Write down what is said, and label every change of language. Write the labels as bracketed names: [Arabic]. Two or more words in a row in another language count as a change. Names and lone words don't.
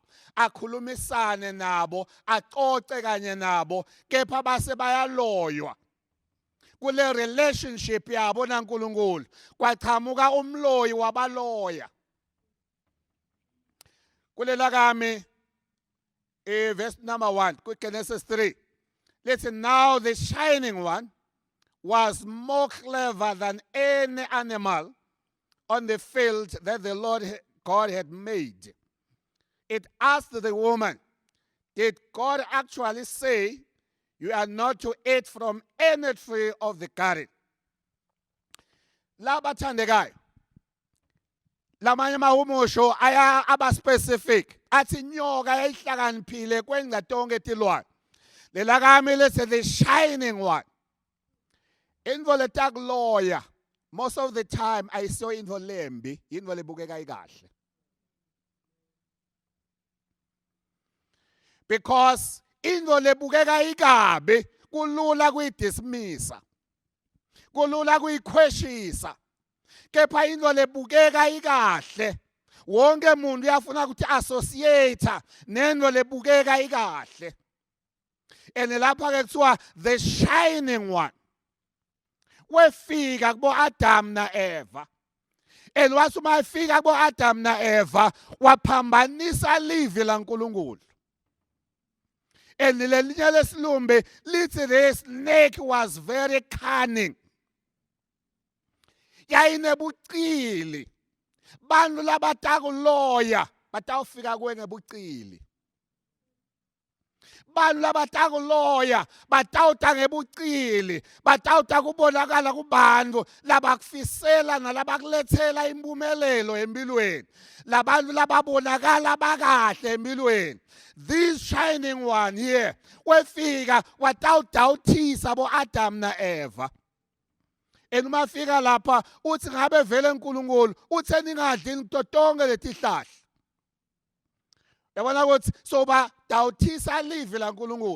[Swati] Akhulumisane nabo, acoce kanye nabo, kepha base bayaloywa. Kule relationship yabo naNkulunkulu kwaqhamuka umloyi wabaloya. Kulela kami verse number 1 kuGenesis 3. [English] Listen, now the shining one was more clever than any animal on the field that the Lord God had made. It asked the woman, did God actually say you are not to eat from any tree of the garden? [Swati] La bathandekayo. Lamanye mahumusho aya aba specific. Athi nyoka yayihlakaniphile kwenza tonke tilwane. Lela kami lethe [English] the shining one. [Swati] Info letakuloya. [English] Most of the time I saw info lembi, info [Swati] lebukeka ikahle. Because info lebukeka ikabi kulula kuyidismissa. Kulula kuyikhweshisa. Kepha info lebukeka ikahle. Wonke umuntu uyafuna ukuthi associate nento lebukeka ikahle. And lapha ke kuthiwa [English] the shining one. [Swati] Wefika kubo Adam na Eva. And wasuma efika kubo Adam na Eva waphambanisa livi laNkulunkulu. [English] And [Swati] lelinye lesilumbe lithi [English] the snake was very cunning. [Swati] Yayinebucili. Bantu labatakuloya batawufika kuwe ngebucili. Bantu labatakuloya batawuta ngebucili, batawuta kubonakala kubantu labakufisela nalabakulethela impumelelo empilweni. Labantu lababonakala bakahle empilweni. [English] This shining one here [Swati] wefika watawudawuthisa bo Adam na Eva. Uma fika lapha uthi ngabe vele uNkulunkulu uthe ningadli into tonke letihlahla. Yabona ukuthi soba dawuthisa livi laNkulunkulu.